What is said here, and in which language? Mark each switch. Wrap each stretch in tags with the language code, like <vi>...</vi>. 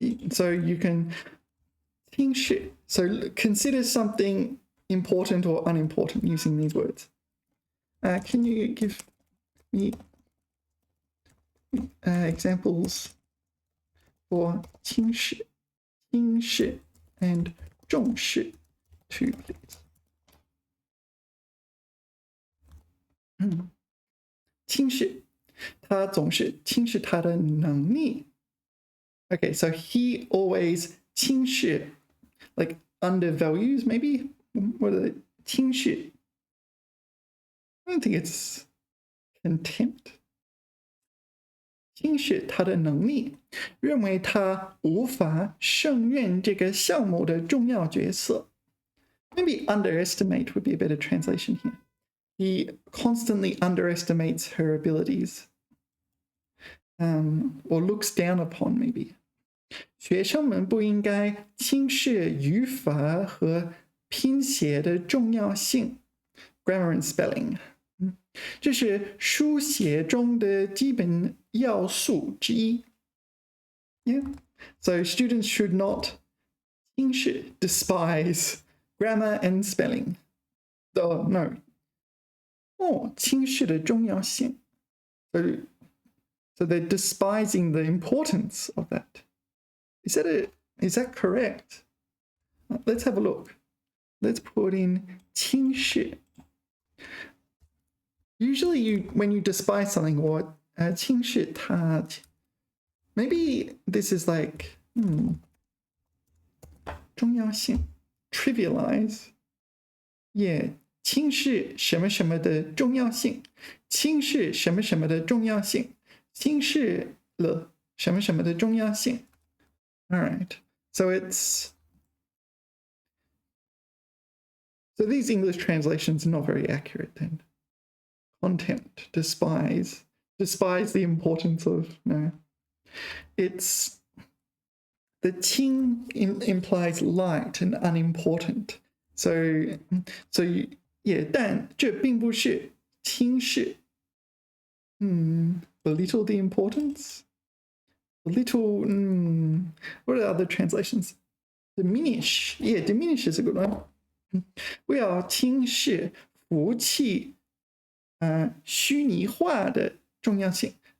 <en>So you can 轻视. So consider something important or unimportant using these words. Can you give me examples for 轻视, 轻视 and 重视 too, please?</en> <zh>轻视, 他总是轻视他的能力.</zh> <en>Okay, so he always 轻视, like undervalues maybe? What are they? 轻视. I don't think it's contempt.</en> <zh>轻视他的能力，认为他无法胜任这个项目的重要角色.</zh> <en>Maybe underestimate would be a better translation here. He constantly underestimates her abilities. Or looks down upon, maybe.</en> <zh>学生们不应该轻视语法和拼写的重要性.</zh> <en>Grammar and spelling.</en> <zh>这是书写中的基本要素之一.</zh> <en>Yeah. So students should not 轻视, despise grammar and spelling. Oh, no.</en> <zh>轻视的重要性.</zh> <en>So they're despising the importance of that. Is that correct? Let's have a look. Let's put in 轻视. Usually when you despise something or</en> <zh>轻视它,</zh> <en>maybe this is like 重要性, trivialize. Yeah.</en> <zh>轻视什么什么的重要性，轻视什么什么的重要性，轻视了什么什么的重要性.</zh> <en>All right. So these English translations are not very accurate then. Contempt, despise the importance of, no. It's, the 轻 implies light and unimportant. So yeah,</en> <zh>但这并不是轻视.</zh> <en>Belittle the importance? Belittle, what are other translations? Diminish. Yeah, diminish is a good one.</en> <zh>不要轻视服务器虚拟化的重要性.</zh>